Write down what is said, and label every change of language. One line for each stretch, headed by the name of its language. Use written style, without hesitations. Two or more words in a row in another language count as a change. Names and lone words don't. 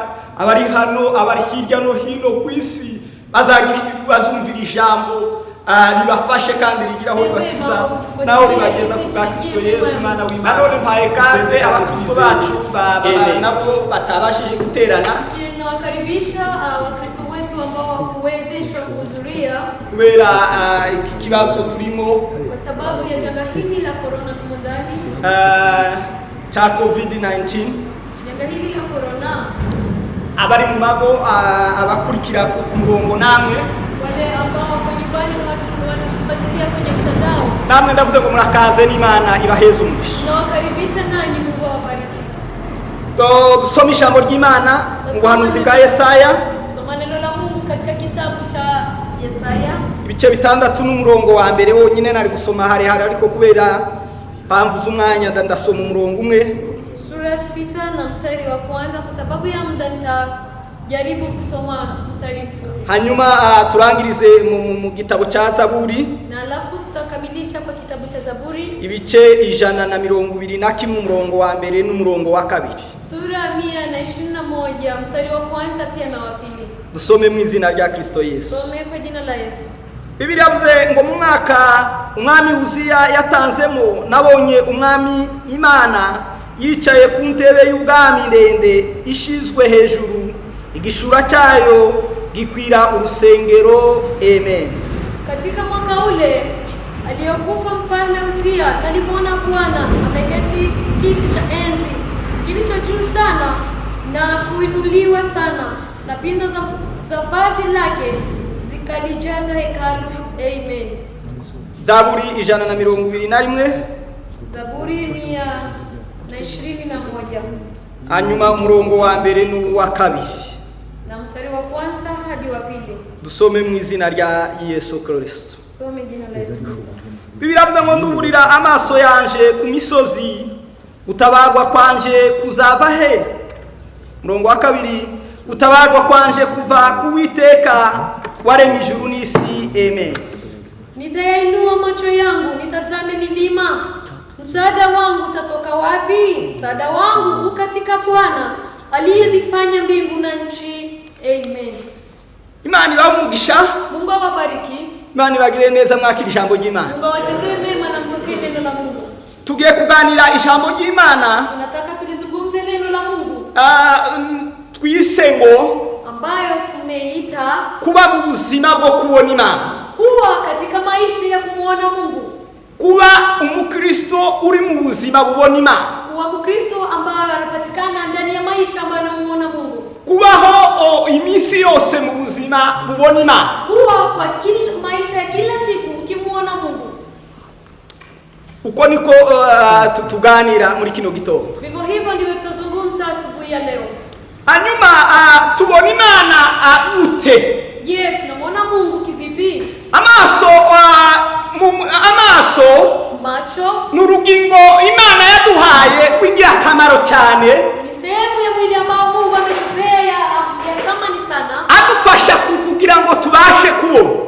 Rundi: Abari hano abari hirya no hino ku isi bazumvira ijambo ribafashe kandi rigiraho ribakiza naho ribageza ku bwa Kristo Yesu Mwana w'Imana. None mpaye kaze abakristo bacu nabo batabashije guterana.
Swahili: Nawakaribisha wakristo wetu ambao hawakuwezeshwa kuhudhuria
Rundi: kubera iki kibazo turimo
Swahili: kwa sababu ya janga hili la corona tumondani cha COVID-19. Janga hili la corona,
Rundi: abari mu mago abakurikira ku murongo namwe
Swahili: wale ambao kwa nyumbani na watu wanatufuatilia kwenye mtandao,
Rundi: namwe ndavuze ngo murakaze n'Imana ibaheze umugisha.
Swahili: Nawakaribisha nanyi, Mungu awabariki.
Rundi: Dusome ijambo ry'Imana mu buhanuzi bwa Yesaya.
Swahili: Soma neno la Mungu katika kitabu cha Yesaya
Rundi: ibice 6 n'umurongo wa mbere wonyine nari gusoma hari ariko kubera mpamvu z'umwanya ndasoma umurongo umwe.
Swahili: Sura 6 na mstari wa kwanza, kwa sababu ya muda nitajaribu kusoma mstari mfupi.
Rundi: Hanyuma turangirize mu gitabo cha Zaburi,
Swahili: na alafu tutakamilisha kwa kitabu cha Zaburi
Rundi: ibice 121 umurongo wa mbere n'umurongo wa kabiri.
Swahili: Sura 121 mstari wa kwanza pia na wa pili.
Rundi: Dusome mu izina rya Kristo Yesu.
Swahili: Some kwa jina la Yesu.
Rundi: Biblia yavuze ngo mu mwaka umwami Uziya yatanzemo nabonye umwami Imana yicaye ku ntebe y'ubwami ndende ishizwe hejuru, igishura cyayo gikwira urusengero. Amen.
Swahili: Katika mwaka ule aliyokufa mfalme Uzia, nalimuona Bwana ameketi kiti cha enzi kilicho juu sana na kuinuliwa sana, na pindo za vazi lake zikalijaza hekalu. Amen. Zaburi 121. Zaburi 121.
Rundi: Hanyuma umurongo wa mbere n'uwa kabiri
Swahili: na mstari wa kwanza hadi wa pili.
Rundi: Dusome mu izina rya Yesu Kristo.
Swahili: Some jina la Yesu Kristo.
Rundi: Biblia yavuze ngo nduburira amaso yanje ku misozi, utabagwa kwanje kuzava he. Umurongo wa kabiri, utabagwa kwanje kuva ku Uwiteka waremye ijuru n'isi. Amen.
Swahili: Nitayainua macho yangu nitazame milima, msaada wangu utatoka wapi? Msaada wangu ukatika Bwana aliyezifanya mbingu na nchi. Amen.
Rundi: Imana ibamugisha.
Swahili: Mungu awabariki.
Rundi: Imana ibagire neza mwakira ijambo ry'Imana.
Swahili: Mungu awatendee mema na mpokee neno la Mungu.
Rundi: Tugiye kuganira ijambo ry'Imana.
Swahili: Tunataka tulizungumze neno la Mungu.
Rundi: Twise ngo
Swahili: ambayo tumeita
Rundi: kuba mu buzima bwo kubona Imana.
Swahili: Kuwa katika maisha ya kumuona Mungu.
Rundi: Kuba umukristo uri mu buzima bubona Imana.
Swahili: Kuwa mkristo ambaye anapatikana ndani ya maisha ambayo anamuona Mungu.
Rundi: Kubaho imisi yose mu buzima bubona Imana.
Swahili: Kuwa kwa kila maisha ya kila siku ukimuona Mungu.
Rundi: Uko niko tuganira muri kino gitondo.
Swahili: Vivyo hivyo ndivyo tutazungumza asubuhi ya leo.
Rundi: Hanyuma tubona Imana ute?
Swahili: Je, tunamuona Mungu kivipi? Macho
Rundi: n'urugingo Imana yaduhaye rw'ingirakamaro cyane,
Swahili: ni sehemu ya mwili ambao Mungu ametupea ya thamani sana,
Rundi: adufasha kugira ngo tubashe kubona,